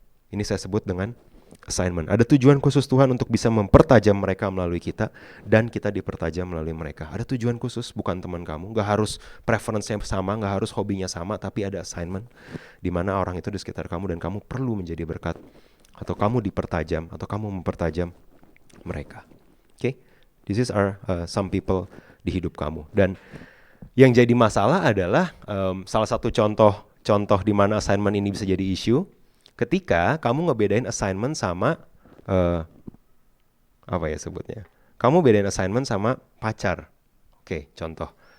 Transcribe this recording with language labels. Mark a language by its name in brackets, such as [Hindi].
[Indonesian] Ini saya sebut dengan assignment. Ada tujuan khusus Tuhan untuk bisa mempertajam mereka melalui kita, dan kita dipertajam melalui mereka. Ada tujuan khusus, bukan teman kamu. Gak harus preference-nya sama, gak harus hobinya sama, tapi ada assignment di mana orang itu di sekitar kamu dan kamu perlu menjadi berkat, atau kamu dipertajam, atau kamu mempertajam mereka. Okay? [English] This is some people [Indonesian] di hidup kamu. Dan yang jadi masalah adalah salah satu contoh di mana assignment ini bisa jadi isu, ketika kamu ngebedain assignment sama eh, apa ya sebutnya? Kamu bedain assignment sama pacar. Oke, contoh.